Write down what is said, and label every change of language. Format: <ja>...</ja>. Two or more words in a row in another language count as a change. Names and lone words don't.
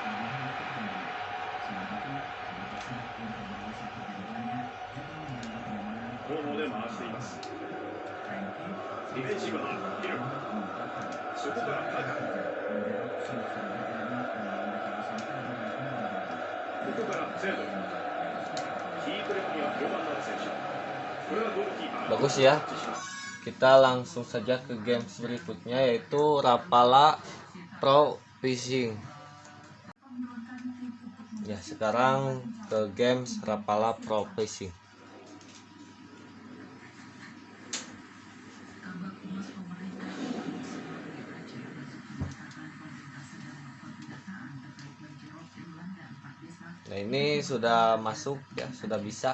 <ja>後方で回しています。ディフェンシブはヒル。そこからパカ。ここからゼード。キープレックには4番の選手。これはゴールキーパー。</ja> <id>Bagus ya. Kita langsung saja ke games berikutnya, yaitu Rapala Pro Fishing. Ya, sekarang ke games Rapala Pro Fishing. Nah, ini sudah masuk ya, sudah bisa.</id>